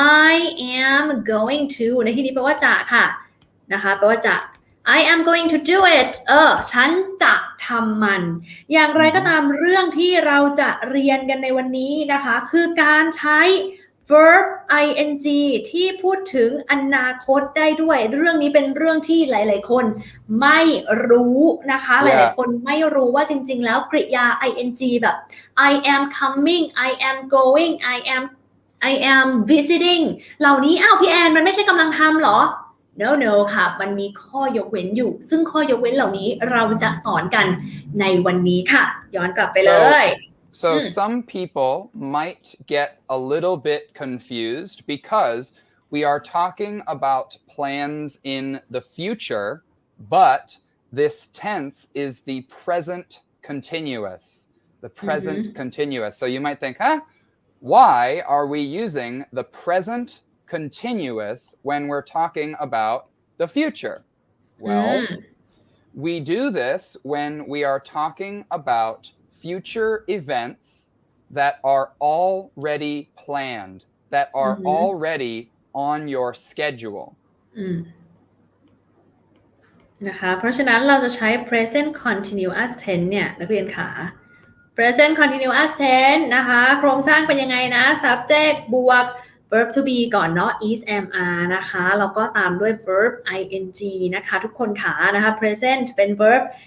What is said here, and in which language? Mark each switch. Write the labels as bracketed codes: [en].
[th] I am going to ในที่นี้แปลว่าจะค่ะนะคะแปลว่าจะ [en] I am going to do it [th] ฉันจะทำมันอย่างไรก็ตามเรื่องที่เราจะเรียนกันในวันนี้นะคะคือการใช้ verb ing ที่พูดถึงอนาคตได้ด้วยเรื่องนี้เป็นเรื่องที่หลายๆคนไม่รู้นะคะหลายๆคนไม่รู้ว่าจริงๆแล้วกริยา ing แบบ [en] I am coming I am going I am visiting [th] เหล่านี้พี่แอนมันไม่ใช่กำลังทำหรอ no ค่ะมันมีข้อยกเว้นอยู่ซึ่งข้อยกเว้นเหล่านี้เราจะสอนกันในวันนี้ค่ะย้อนกลับไปเลย [en] So some people might get a little bit confused because we are talking about plans in the future, but this tense is the present continuous. The present continuous. So you might think, why are we using the present continuous when we're talking about the future? Well, we do this when we are talking about future events that are already planned, that are already on your schedule. [th] นะคะเพราะฉะนั้นเราจะใช้ present continuous tense เนี่ยนักเรียนขา present continuous tense นะคะโครงสร้างเป็นยังไงนะ subject บวก verb to be ก่อนเนาะ is am are นะคะแล้วก็ตามด้วย verb ing นะคะทุกคนขานะคะ present เป็น verb